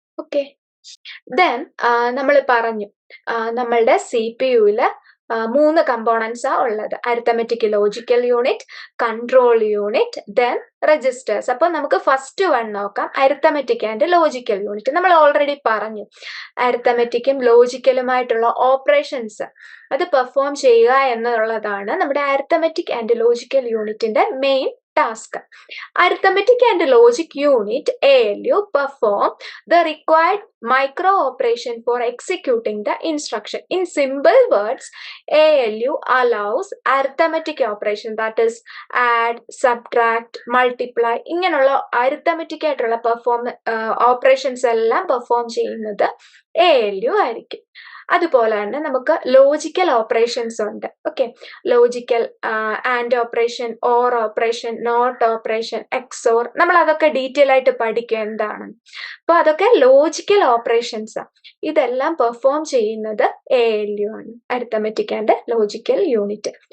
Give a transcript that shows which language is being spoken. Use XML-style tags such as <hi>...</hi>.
<ml>Okay, then നമ്മൾ പറഞ്ഞു നമ്മളുടെ CPUവില് 3 കമ്പോണൻസ് ആ ഉള്ളത്, arithmetic logical unit, control unit, then registers. അപ്പൊ നമുക്ക് ഫസ്റ്റ് വൺ നോക്കാം, അരിത്തമെറ്റിക് ആൻഡ് ലോജിക്കൽ യൂണിറ്റ്. നമ്മൾ ഓൾറെഡി പറഞ്ഞു അരിത്തമെറ്റിക്കും ലോജിക്കലുമായിട്ടുള്ള ഓപ്പറേഷൻസ് അത് പെർഫോം ചെയ്യുക എന്നുള്ളതാണ് നമ്മുടെ അരിത്തമെറ്റിക് ആൻഡ് ലോജിക്കൽ യൂണിറ്റിന്റെ main task.</ml> <en>Arithmetic and logic unit ALU perform the required micro operation for executing the instruction. In simple words, ALU allows arithmetic operation, that is add, subtract, multiply,</en> <ml>ഇങ്ങനെയുള്ള arithmetic ആയിട്ടുള്ള operations എല്ലാം perform ചെയ്യുന്നത് ALU ആയിരിക്കും. അതുപോലെ തന്നെ നമുക്ക് logical operations ഉണ്ട്. Okay, logical and operation, or operation, not operation, XOR, നമ്മൾ അതൊക്കെ ഡീറ്റെയിൽ ആയിട്ട് പഠിക്കും എന്താണ്. അപ്പൊ അതൊക്കെ ലോജിക്കൽ ഓപ്പറേഷൻസ്. ഇതെല്ലാം പെർഫോം ചെയ്യുന്നത് ALU ആണ്, അരിത്തമെറ്റിക് ആൻഡ് ലോജിക്കൽ യൂണിറ്റ്.</ml>